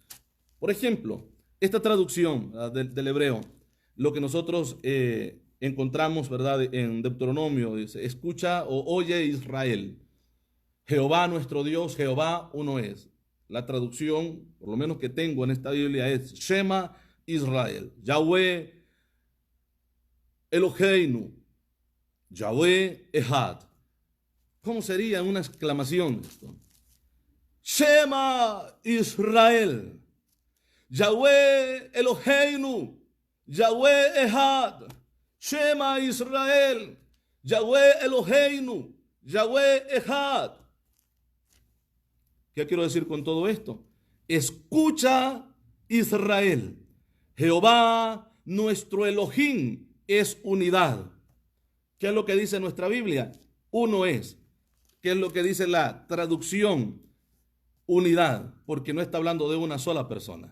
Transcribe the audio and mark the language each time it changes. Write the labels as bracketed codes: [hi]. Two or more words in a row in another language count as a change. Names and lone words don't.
[es] Por ejemplo, esta traducción del hebreo, lo que nosotros encontramos, ¿verdad?, en Deuteronomio, dice, escucha o oye Israel, Jehová nuestro Dios, Jehová uno es. La traducción, por lo menos que tengo en esta Biblia, es [he] שמע ישראל יהוה אלוהינו יהוה אחד. [es] ¿Cómo sería una exclamación esto? [he] שמע ישראל יהוה אלוהינו יהוה אחד. שמע ישראל יהוה אלוהינו יהוה אחד. [es] ¿Qué quiero decir con todo esto? Escucha Israel, Jehová nuestro Elohim es unidad. ¿Qué es lo que dice nuestra Biblia? Uno es. ¿Qué es lo que dice la traducción? Unidad, porque no está hablando de una sola persona.